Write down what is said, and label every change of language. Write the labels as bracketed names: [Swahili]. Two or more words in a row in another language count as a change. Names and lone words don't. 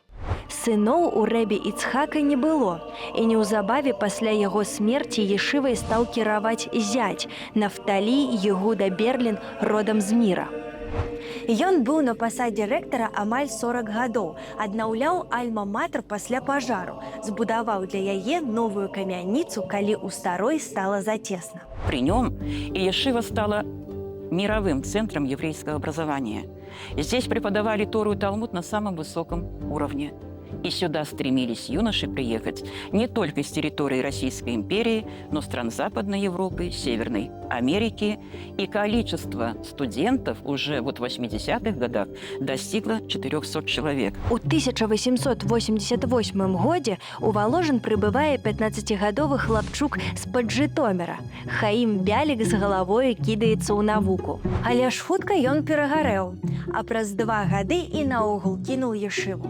[Belarusian] Сыноў у рэбе Іцхака не было, і неўзабаве пасля яго смерці ешывай стаў кіраваць зять Нафталі Егуда Берлін родам з Міра. Ён быў на пасадзе рэктара амаль 40 гадоў, аднаўляў альма-матэр пасля пажару, збудаваў для яе новую камяніцу, калі ў старой стала зацесна. [Russian] При нем Иешива стала мировым центром еврейского образования. Здесь преподавали Тору и Талмуд на самом высоком уровне. И сюда стремились юноши приехать не только с территории Российской империи, но стран Западной Европы, Северной Америки. И количество студентов уже в 80-х годах достигло 400 человек. [Belarusian] У 1888 годзе у Воложин прыбывае 15-гадовы хлапчук з-пад Жытоміра. Хаім Бялік з галавою кідаецца ў навуку. Але ж хутка ён перагарэў, а праз 2 гады і наогул кінуў ешыву.